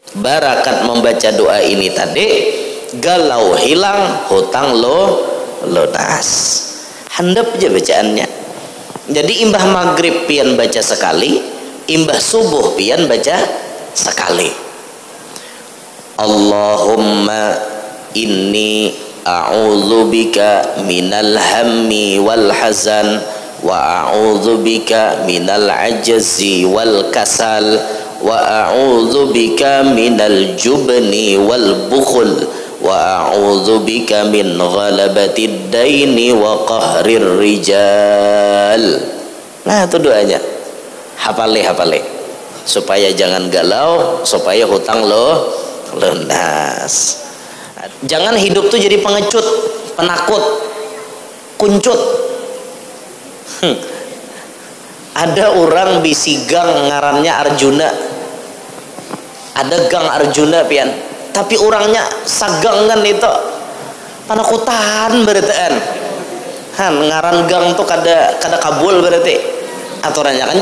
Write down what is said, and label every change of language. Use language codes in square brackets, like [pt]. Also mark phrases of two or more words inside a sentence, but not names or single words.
[bjn] barakat membaca doa ini tadi, galau hilang, hutang lunas. Handap aja bacaannya. Jadi imbah maghrib pian baca sekali, imbah subuh pian baca sekali. [ar] اللهم إني أعوذ بك من الهم والحزن وأعوذ بك من العجز والكسل وأعوذ بك من الجبن والبخل وأعوذ بك من غلبة الدين وقهر الرجال. [bjn] Nah itu doanya, hafale supaya jangan galau, supaya hutang lunas. Jangan hidup tuh jadi pengecut, penakut, kuncut. Ada orang bisi gang ngarannya Arjuna, ada gang Arjuna pian, tapi orangnya sagangan itu panakutan berarti ngaran gang tuh kada kabul berarti aturannya kan.